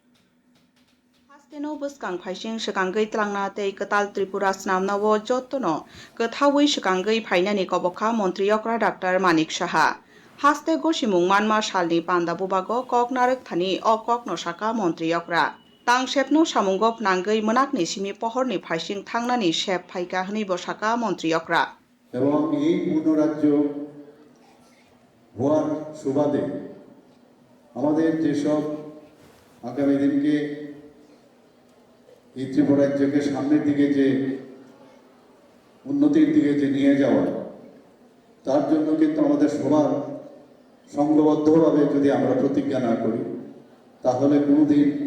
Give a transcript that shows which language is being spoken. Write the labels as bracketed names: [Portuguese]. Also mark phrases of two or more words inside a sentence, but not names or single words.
[Kok Borok] Hasteno Buskang Paishing Shikangai Tlangna te Katal Tripura Snamna wo Jotono, Katawi Shikangai Painani Koboka, Montriokra Dr. Manik Shaha. Haste Goshimung Manmar Shalni Panda Bubago, Kok Narek Thani, O Kok Nosaka, Montriokra. Tang Shepno Shamungop Nangai Monakni Simi Pohorni Paishing Tangnani Shep Paika Hani Bosaka, Montriokra. [Bangla] এবং এই পূর্ণরাজ্য হওয়ার সুবাদে আমাদের যেসব আগামী দিনকে এই ত্রিপুরা রাজ্যকে সামনের দিকে যে উন্নতির দিকে যে নিয়ে যাওয়া তার জন্য কিন্তু আমাদের সবার সংঘবদ্ধভাবে যদি আমরা প্রতিজ্ঞা না করি তাহলে কোনোদিন